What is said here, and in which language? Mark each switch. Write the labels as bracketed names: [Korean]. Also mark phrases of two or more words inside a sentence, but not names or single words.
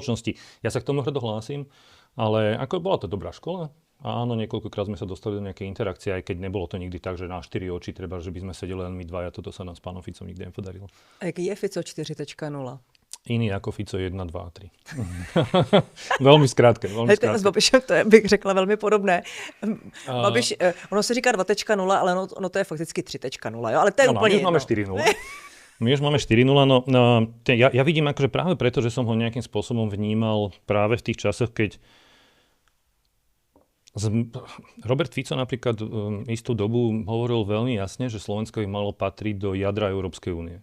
[Slovak] Ja sa k tomu hrdo hlásim, ale ako bola to dobrá škola. Áno, niekoľkokrát sme sa dostali do nejakej interakcie, aj keď nebolo to nikdy tak, že na 4 oči treba, že by sme sedeli len my dvaja, toto sa nám s pánom Ficom nikdy nepodarilo. A jaký je Fico 4.0? Iný ako Fico 1, 2 a 3. Veľmi skrátke. [Czech] S Babišem to je, bych řekla, velmi podobné. Babiš, ono se říká 2.0, ale ono to je fakticky 3.0, jo? Ale to je úplně jedno. [Slovak] My už máme 4.0, ja vidím akože práve preto, že som ho nejakým spôsobom vnímal práve v tých časoch, keď Robert Fico napríklad istú dobu hovoril veľmi jasne, že Slovensko by malo patriť do jadra Európskej únie.